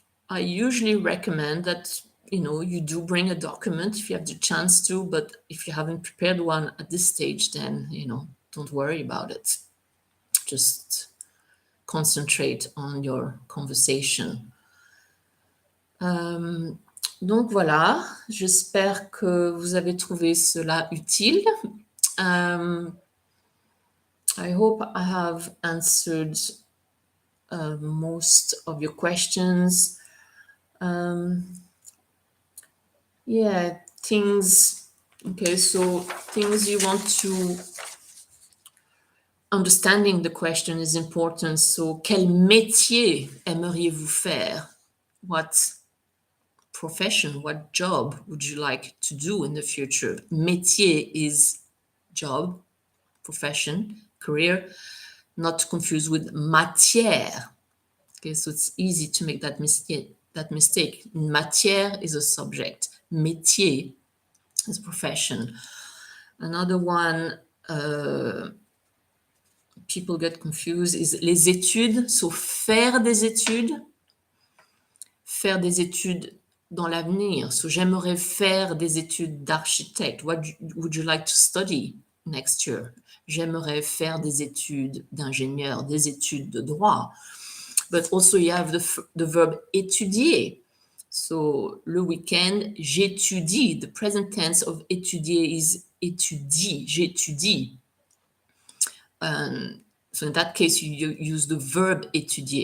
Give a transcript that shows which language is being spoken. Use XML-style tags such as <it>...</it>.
<en>I usually recommend that, you know, you do bring a document if you have the chance to, but if you haven't prepared one at this stage, then, you know, don't worry about it. Just concentrate on your conversation.</en> <fr>Donc voilà, j'espère que vous avez trouvé cela utile.</fr> <en>I hope I have answered most of your questions. Yeah, things, okay, so things you want to, understanding the question is important.</en> <fr>So, quel métier aimeriez-vous faire?</fr> <en>What profession, what job would you like to do in the future? Métier is job, profession, career, not to confuse with matière. Okay, so it's easy to make that mistake. Matière is a subject. Métier is profession. Another one people get confused is les études.</en> <fr>So faire des études. Faire des études dans l'avenir. So j'aimerais faire des études d'architecte.</fr> <en>What would you like to study next year?</en> <fr>J'aimerais faire des études d'ingénieur, des études de droit.</fr> <en>But also you have the verb étudier. So</en> <fr>le week-end, j'étudie.</fr> <en>The present tense of étudier is étudie. J'étudie. So in that case, you use the verb étudier.</en>